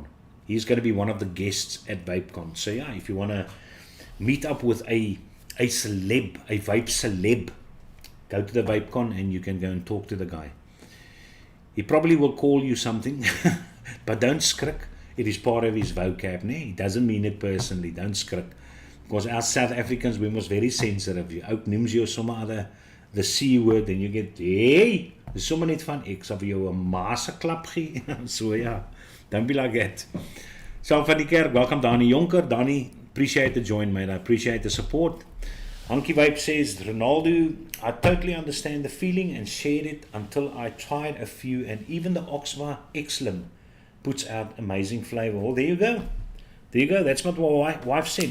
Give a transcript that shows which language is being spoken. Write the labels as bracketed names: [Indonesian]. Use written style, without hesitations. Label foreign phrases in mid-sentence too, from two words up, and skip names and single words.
[English] He's going to be one of the guests at VapeCon. So yeah, if you want to meet up with a celeb, a vape celeb, go to the VapeCon and you can go and talk to the guy. He probably will call you something, but don't skrik. It is part of his vocab. Nee? He doesn't mean it personally. Don't skrik. Because us South Africans, we must very sensitive. You [Afrikaans] ook noems jou sommer [English] the C word and you get, [Afrikaans] hey, dis sommer net van ek sal vir jou 'n maase klap gee. So ja, [English] don't be like that. So [Afrikaans] van die kerk, [English] welcome Danny Jonker. Danny, appreciate the join, mate. I appreciate the support. Hanky Vape says, Ronaldo, I totally understand the feeling and shared it until I tried a few, and even the Oxva X-Lim puts out amazing flavor. Well, there you go. There you go. That's what my wife said.